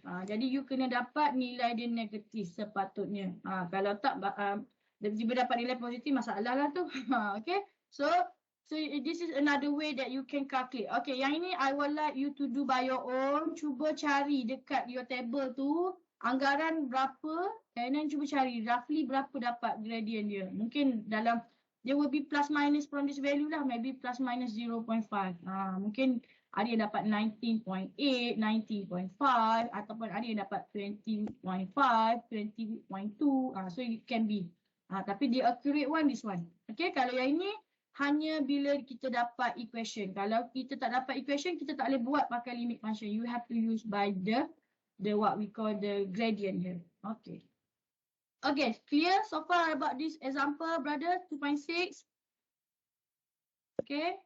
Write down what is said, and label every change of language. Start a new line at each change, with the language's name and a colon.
Malay: Jadi you kena dapat nilai dia negatif sepatutnya. Kalau tak tiba-tiba dapat nilai positif, masalah lah tu. Okay.
English: So this is another way that you can calculate. Okay, yang ini I would like you to do by your own.
Malay: Cuba cari dekat
English: your table tu
Malay: anggaran berapa, and then cuba cari roughly berapa dapat gradient dia. Mungkin dalam,
English: there will be plus minus from this value lah, maybe plus minus 0.5.
Malay: Mungkin ada yang dapat 19.8, 19.5, ataupun ada yang dapat 20.5, 20.2.
English: So it can be.
Malay: Tapi
English: the accurate one, this one.
Malay: Okay, kalau yang ini hanya bila kita dapat equation. Kalau kita tak dapat equation, kita tak boleh buat pakai limit function.
English: You have to use by the what we call the gradient here. Okay. Okay, clear so far about this example, brother? 2.6. Okay.